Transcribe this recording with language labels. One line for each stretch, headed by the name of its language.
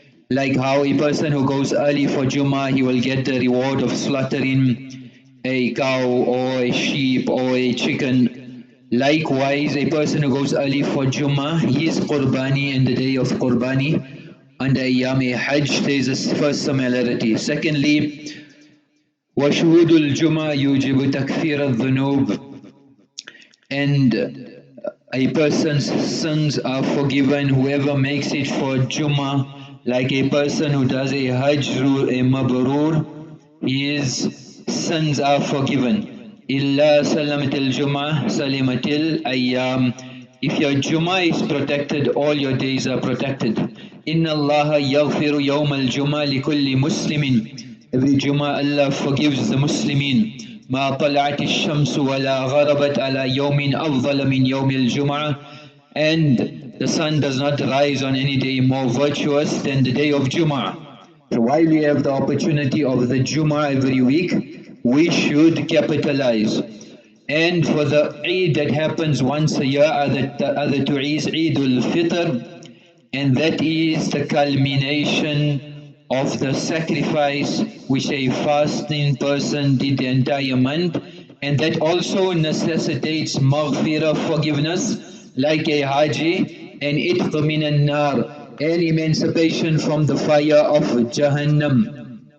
English: Like how a person who goes early for Jummah, he will get the reward of slaughtering a cow or a sheep or a chicken. Likewise, a person who goes early for Jummah, his Qurbani in the day of Qurbani under Ayyam Hajj, there is a first similarity. Secondly,
Arabic: وَشُهُودُ الْجُمَّةِ يُوجِبُ تَكْفِيرَ الذُّنُوبِ.
English: And a person's sins are forgiven, whoever makes it for Jummah, like a person who does a Hajj through a Mabrur, his sins are forgiven.
Arabic: إِلَّا سَلَمَتِ الْجُمَّةِ سَلِمَتِ الْأَيَّامِ.
English: If your Jummah is protected, all your days are protected.
Arabic: إِنَّ اللَّهَ يَغْفِرُ يَوْمَ الْجُمَّةِ لِكُلِّ مُسْلِمٍ.
English: Every Jummah Allah forgives the Muslimin.
Arabic: ما طلعت الشمس ولا غربت على يوم أفضل من يوم الجمعة.
English: And the sun does not rise on any day more virtuous than the day of Jum'ah. So while we have the opportunity of the Jum'ah every week, we should capitalize. And for the Eid that happens once a year are the other two Eids, Eidul Fitr, and that is the culmination of the sacrifice which a fasting person did the entire month, and that also necessitates maghfirah, forgiveness, like a haji, and itq min an-nar, and emancipation from the fire of Jahannam.